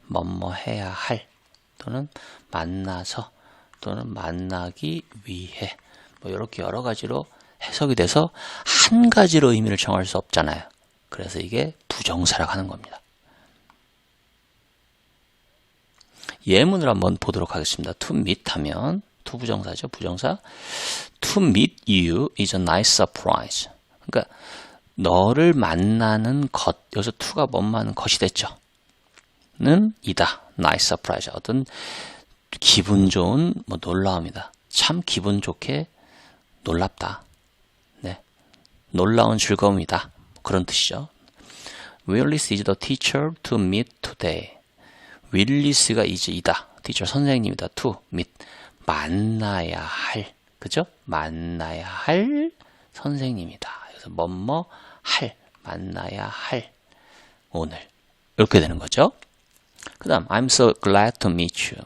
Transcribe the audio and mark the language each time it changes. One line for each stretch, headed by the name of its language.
Korean: 뭐뭐 해야 할. 또는 만나서. 또는 만나기 위해. 뭐 이렇게 여러 가지로 해석이 돼서 한 가지로 의미를 정할 수 없잖아요. 그래서 이게 부정사라고 하는 겁니다. 예문을 한번 보도록 하겠습니다. to meet 하면 to 부정사죠. 부정사.
English: To meet you is a nice surprise.
Korean: 그러니까 너를 만나는 것. 여기서 to가 뭐만 것이 됐죠. 는 이다.
English: nice surprise.
Korean: 어떤 기분 좋은 놀라움이다. 참 기분 좋게 놀랍다. 네. 놀라운 즐거움이다. 그런 뜻이죠.
English: Willis is the teacher to meet today.
Korean: 윌리스가 이다. teacher 선생님이다. to meet 만나야 할. 그죠? 만나야 할 선생님이다. 그래서 뭐뭐 할 만나야 할 오늘 이렇게 되는 거죠. 그 다음
English: I'm so glad to meet you.